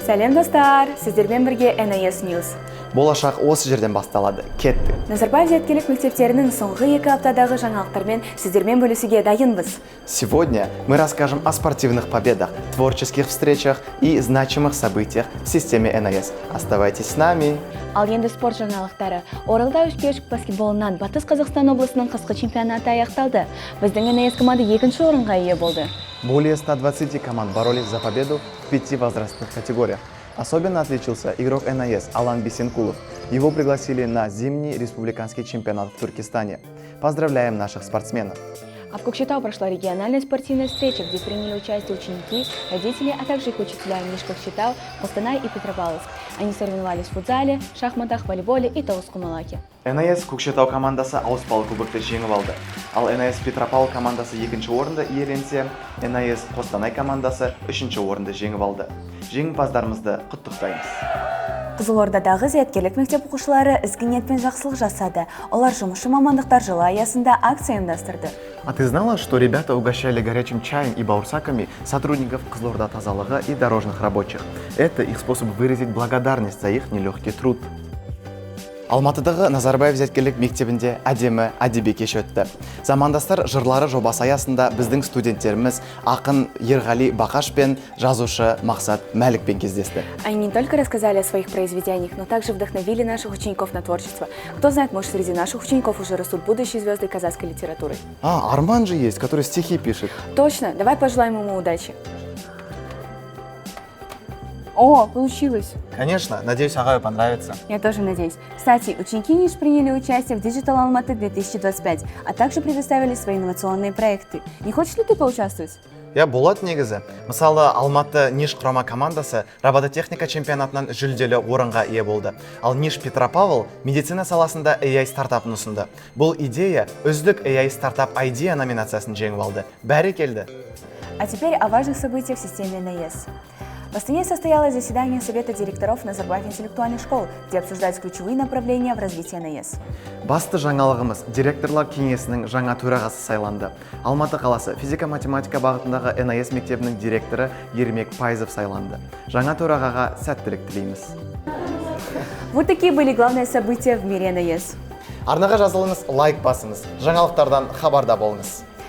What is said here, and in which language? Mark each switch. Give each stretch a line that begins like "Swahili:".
Kazakh: Сәлем достар, сіздермен бірге NIS News. Болашақ осы жерден басталады. Кеттік. Назарбаев зияткерлік мектептерінің соңғы 2 аптадағы жаңалықтармен сіздермен бөлісуге дайынбыз.
Russian: Сегодня мы расскажем о спортивных победах, творческих встречах и значимых событиях в системе NIS. Оставайтесь с нами.
Kazakh: Ал енді спорт жаңалықтары. Оралда Үшкешік баскетболынан Батыс Қазақстан облысының қысқы чемпионаты аяқталды. Біздің NIS команда 2-ші орынға ие болды.
Russian: Более 120 команд боролись за победу в 5 возрастных категориях. Особенно отличился игрок NIS Алан Бисенкулов. Его пригласили на зимний республиканский чемпионат в Туркестане. Поздравляем наших спортсменов! А в Кокшетау прошла региональная спортивная встреча, где приняли участие ученики, родители, а также их учителя Ниш Кокшетау, Костанай и Петропавловск. Они соревновались в футзале, шахматах, волейболе и тоускумалаке.
Kazakh: NIS Көкшетау командасы ауыспалы кубокты жеңіп алды. Ал NIS Петропавл командасы 2-ші орынды иеленсе, NIS Костанай командасы 3-ші орынды жеңіп алды. Жеңімпаздарымызды құттықтаймыз. Қызылордадағы зияткерлік мектеп оқушылары ізгі ниетпен жақсылық жасады. Олар жұмысшы мамандықтар жылы аясында акция ұйымдастырды.
Russian: А ты знала, что ребята угощали горячим чаем и баурсаками сотрудников Кызылорда тазалығы и дорожных рабочих? Это их способ выразить благодарность за их нелегкий труд.
Kazakh: Алматыдағы Назарбаев зияткерлік мектебінде әдемі әдеби кеш өтті. Замандастар жырлары жобасы аясында біздің студенттеріміз ақын Ерғали Бақаш пен жазушы Мақсат Мәлікпен кездесті.
Russian: Они не только рассказали о своих произведениях, но также вдохновили наших учеников на творчество. Кто знает, может, среди наших учеников уже растут будущие звезды казахской литературы. Арман же есть, который стихи пишет. Точно, давай пожелаем ему удачи. О, получилось! Конечно, надеюсь, Агаю понравится. Я тоже надеюсь. Кстати, ученики НИШ приняли участие в Digital Алматы 2025, а также предоставили свои инновационные проекты. Не хочешь ли ты поучаствовать?
Kazakh: Я болат негізі. Мысалы, Алматы Ниш құрама командасы робототехника чемпионатынан жүлделі орынға ие болды. Ал Ниш Петропавл медицина саласында AI стартапын ұсынды. Бұл идея үздік AI стартап идея номинациясын жеңіп алды. Бәрі келді.
Russian: А теперь о важных событиях в системе NIS. В Астане состоялось заседание Совета директоров Назарбаев интеллектуальных школ, где обсуждались ключевые направления в развитии NIS.
Kazakh: Басты жаңалығымыз директорлар кеңесінің жаңа төрағасы сайланды. Алматы қаласы физика-математика бағытындағы NIS мектебінің директоры Ермек Пайзов сайланды. Жаңа төрағаға сәттілік тілейміз.
Russian: Вот такие были главные события в мире NIS.
Kazakh: Арнаға жазылыңыз, лайк басыңыз, жаңалықтардан хабарда болыңыз.